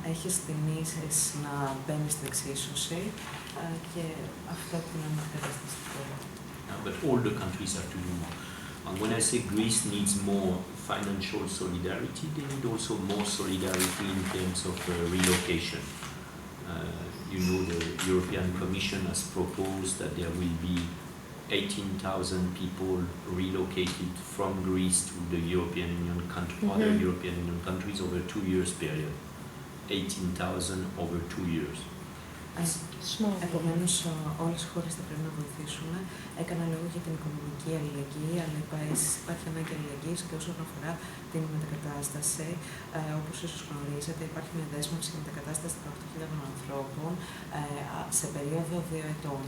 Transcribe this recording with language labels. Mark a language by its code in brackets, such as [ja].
[el] Έχει στην ίσες να μπαίνει στην εξίσωση και αυτό που είναι μια κατάσταση στην χώρα. [en] But all the countries have to do more. And when I say Greece needs more financial solidarity, they need also more solidarity in terms of relocation. You know, the European Commission has proposed that there will be 18,000 people relocated from Greece to the European Union other European Union countries over a 2 years period. 18,000 over 2 years. [el] Επομένως, όλες οι χώρες θα πρέπει να βοηθήσουν. Έκανα λόγο για την οικονομική αλληλεγγύη, αλλά υπάρχει ανάγκη αλληλεγγύης και όσον αφορά την μετακατάσταση. Όπως ίσως γνωρίζετε, υπάρχει μια δέσμευση για μετακατάσταση 18.000 ανθρώπων σε περίοδο 2 ετών.